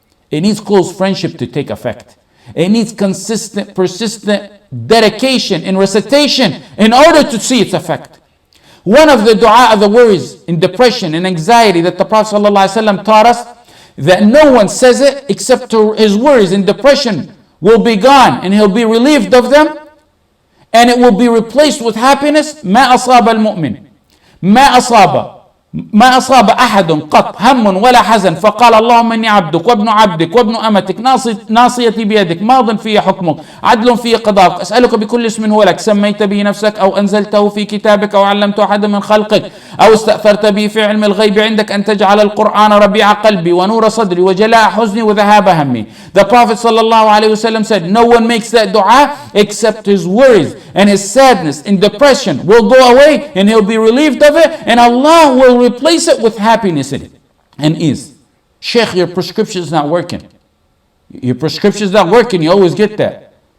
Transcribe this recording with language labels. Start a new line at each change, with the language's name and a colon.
English: It needs close friendship to take effect. It needs consistent, persistent dedication and recitation in order to see its effect. One of the dua of the worries and depression and anxiety that the Prophet ﷺ taught us, that no one says it except his worries and depression will be gone and he'll be relieved of them, and it will be replaced with happiness.
Arabic: ما أصاب المؤمن ما أصاب أحد قط هم ولا حزن فقال اللهم إني عبدك وابن عبدك وابن أمتك ناصيتي بيدك ماض في حكمك عدل في قضاءك أسألك بكل اسم هو لك سميت به نفسك أو أنزلته في كتابك أو علمته أحد من خلقك أو استأثرت به في علم الغيب عندك أن تجعل القرآن ربيع قلبي ونور صدري وجلاء حزني وذهاب همي.
English: The Prophet sallallahu alaihi wasallam said, no one makes that dua except his worries and his sadness and depression will go away and he'll be relieved of it, and Allah will replace it with happiness in it and ease. Shaykh, your prescription is not working. Your prescription is not working. You always get that.